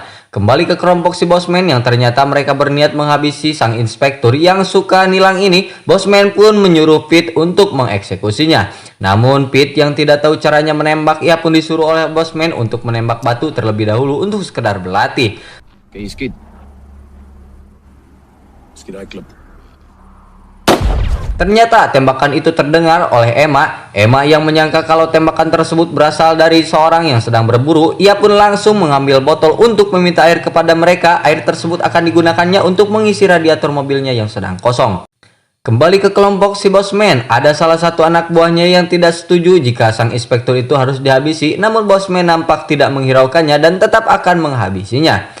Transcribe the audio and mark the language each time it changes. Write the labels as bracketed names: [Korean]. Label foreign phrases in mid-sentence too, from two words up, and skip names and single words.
[Indonesian] Kembali ke kelompok si Bosman yang ternyata mereka berniat menghabisi sang inspektur yang suka nilang ini. Bosman pun menyuruh Pete untuk mengeksekusinya. Namun Pete yang tidak tahu caranya menembak, ia pun disuruh oleh Bosman untuk menembak batu terlebih dahulu untuk sekedar berlatih. [Afrikaans] Oké, skiet. Skiet uitklip. [Indonesian] Ternyata tembakan itu terdengar oleh Emma. Emma yang menyangka kalau tembakan tersebut berasal dari seorang yang sedang berburu, ia pun langsung mengambil botol untuk meminta air kepada mereka. Air tersebut akan digunakannya untuk mengisi radiator mobilnya yang sedang kosong. Kembali ke kelompok si Bosman, ada salah satu anak buahnya yang tidak setuju jika sang inspektur itu harus dihabisi, namun Bosman nampak tidak menghiraukannya dan tetap akan menghabisinya.